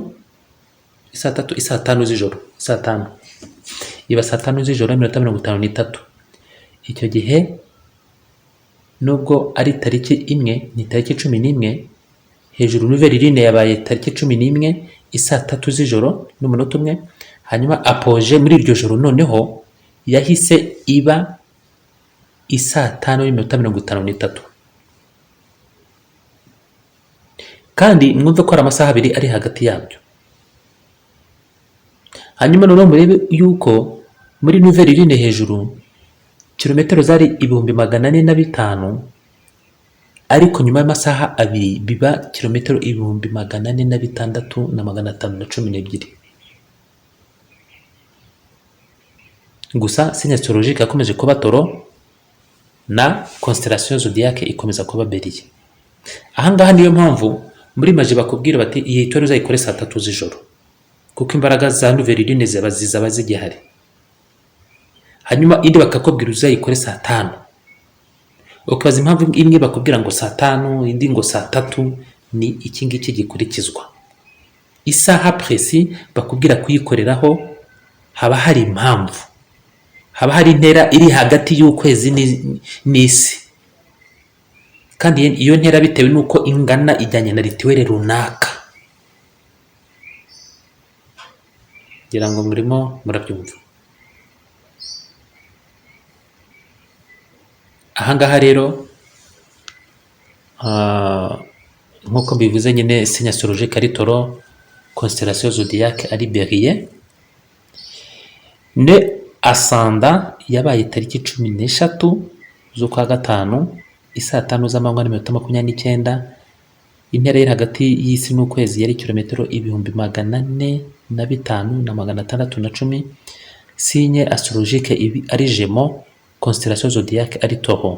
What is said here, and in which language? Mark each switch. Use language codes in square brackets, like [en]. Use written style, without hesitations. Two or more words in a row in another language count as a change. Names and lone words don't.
[rw] Isaa 5 z'ijoro, saa 5 iba saa 5 z'ijoro n'iminota 53. Icyo gihe nubwo ari tariki imwe, ni tariki 11, hejuru [fr] nouvelle lune [rw] yabaye tariki 11 isaa 3 z'ijoro n'umunota 1. Hanyuma Apogée muri iryo joro noneho yahise iba isaa 5 n'iminota 53. Kandi mwumve ko ari amasaha abiri ari hagati yabyo. Hanyuma noneho murebe yuko muri [fr] nouvelle lune [rw] hejuru kilometero zari 405, ariko nyuma y'amasaha abiri biba kilometero 406,512. Gusa [fr] signe astrologique [rw] yakomeje kuba Taureau na [fr] constellation zodiaque [rw] ikomeza kuba Bélier. Ahangaha niyo mpamvu muri maji bakubwira bati iyi toro uzayikore saa 3 z'ijoro, kuko imbaraga za [fr] nouvelle lune [rw] zaba zigihari. Hanyuma indi bakakubwira uzayikore saa 5. Ukabaza impamvu imwe bakubwira ngo saa 5 indi ngo saa 3. Ni iki ngiki gikurikizwa. Isaha précis bakubwira kuyikoreraho haba hari impamvu, haba hari intera iri hagati y'ukwezi n'isi, kandi iyo ntera bitewe nuko ingana ijyanye na rituel runaka. Ngira ngo murimo murabyumva. Ahangaha rero nk'uko bivuze nyine [fr] signe astrologique [rw] ari Taureau, [fr] constellation zodiaque [rw] ari Bélier. Ne ascendant yabaye tariki 13 z'ukwa gatanu isaa 5 z'amanywa n'iminota 29. Intera iri hagati y'isi n'ukwezi yari kilometero 405,610. [fr] Signe astrologique [rw] ibi ari Gémeaux, [fr] constellation zodiaque [rw] ari Taureau.